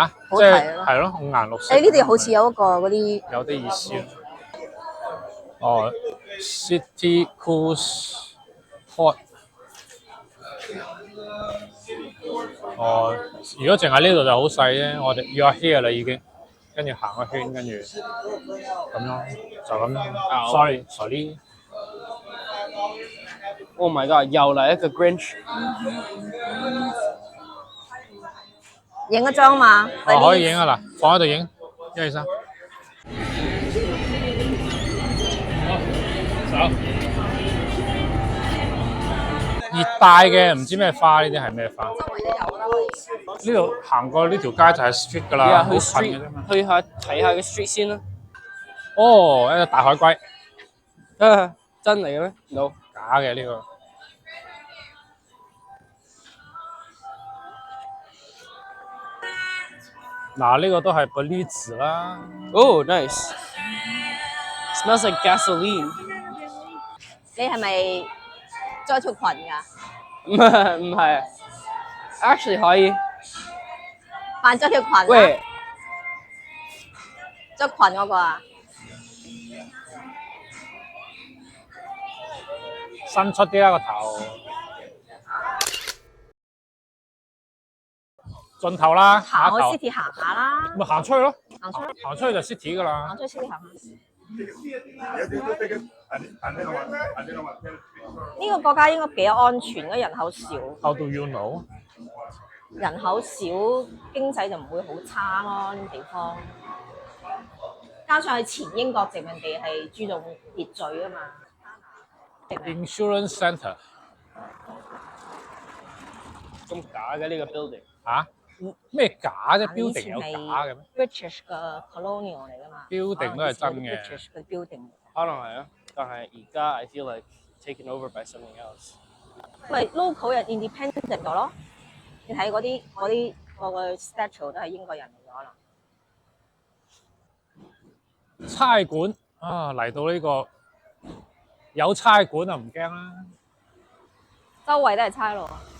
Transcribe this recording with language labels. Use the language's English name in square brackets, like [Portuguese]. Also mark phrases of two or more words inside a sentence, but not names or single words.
[Cantonese] 好即睇咯。係咯，五顏六色。誒呢度好似有一個嗰啲有啲意思。哦 ，City Cruise Port。哦，如果淨係呢度就好細啫，我哋 [English] You are here [Cantonese] 啦已經，跟住行個圈，跟住咁咯，就咁咯。Sorry。 [English] Oh my god！ [Cantonese] 又嚟一個 Grinch。影一張嘛？可以影啊嗱，放喺度影，1、2、3。好，走。熱帶嘅唔知咩花，呢啲係咩花？周圍都有啦。呢度行過呢條街就係 street 㗎啦，好近嘅啫嘛。去下睇下個 street 先啦。哦，一隻大海龜。真嚟嘅咩 ？No，假嘅呢個。嗱，呢個都係 Belize 啦。 [English] Oh nice。Smells like gasoline。 [Cantonese] 你係咪着條裙㗎？唔係，actually 可以。扮着條裙啊？喂，着裙嗰個啊？伸出啲啦個頭，盡頭啦，行去 city 行下啦。咪行出去咯，行出去。行出去就 city 㗎啦。行出去 city 行下。呢個國家應該幾安全嘅，人口少。 [English] How do you know？ [Cantonese] 人口少，經濟就唔會好差咯。呢啲地方，加上係前英國殖民地係注重秩序啊嘛。 Insurance Centre。咁假嘅呢個 building。嚇？咩假啫 ？building 有假嘅咩？British 嘅 colonial 嚟㗎嘛。 building 都係真嘅。 British 嘅 building。可能係啊，但係而家 [English] I feel like taken over by something else。 [Cantonese] 咪 local 人 independent 咗咯。你睇嗰個 statue 都係英國人嚟嘅可能。差館啊，嚟到呢個有差館啊，唔驚啦。周圍都係差佬。